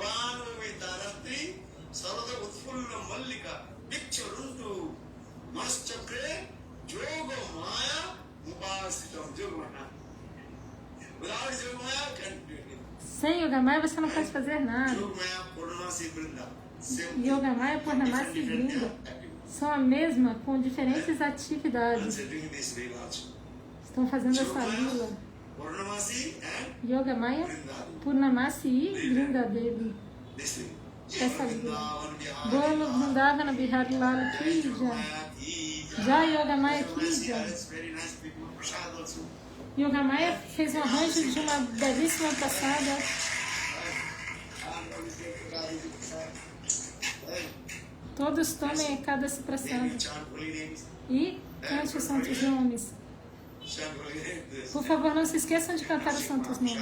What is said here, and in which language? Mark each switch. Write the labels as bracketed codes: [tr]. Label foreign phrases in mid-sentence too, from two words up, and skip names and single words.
[pt] Sem Yogamaya você não pode fazer nada. Yogamaya, Purnamasi e Vrinda são a mesma, com diferentes atividades. Estão fazendo essa lila. Yogamaya, Purnamasi e Vrinda Devi. Essa lila. [hi] बोलो वृन्दावन बिहारी लाल की जय. जय योगमाया की जय. [pt] Yogamaya fez um arranjo de uma belíssima passada. Todos tomem [sa] एकादशी प्रसाद [pt] e cante os santos nomes. Por favor, não se esqueçam de cantar os santos nomes.